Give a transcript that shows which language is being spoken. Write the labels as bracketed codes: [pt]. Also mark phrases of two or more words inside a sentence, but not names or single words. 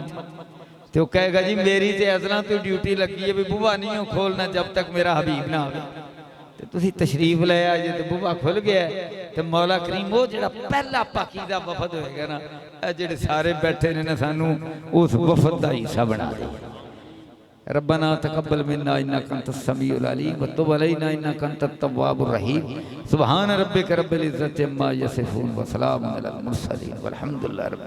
[pa] تے وہ کہے گا جی میری تے ازلاں تو ڈیوٹی لگی ہے بھی بوا نہیں ہو کھولنا جب تک میرا حبیب نا آوے. تے تسیں تشریف لے آئے تے بوا کھل گیا تے مولا کریم وہ جیہڑا پہلا پاکیزہ وفد ہوئے گا نا، جیہڑے سارے بیٹھے نے سانوں اس وفد دا حصہ بنا دے. [ar] ربنا تقبل منا إنك أنت السميع العليم وتب علينا إنك أنت التواب الرحيم. سبحان ربك رب العزة عما يصفون وسلام على المرسلين والحمد لله.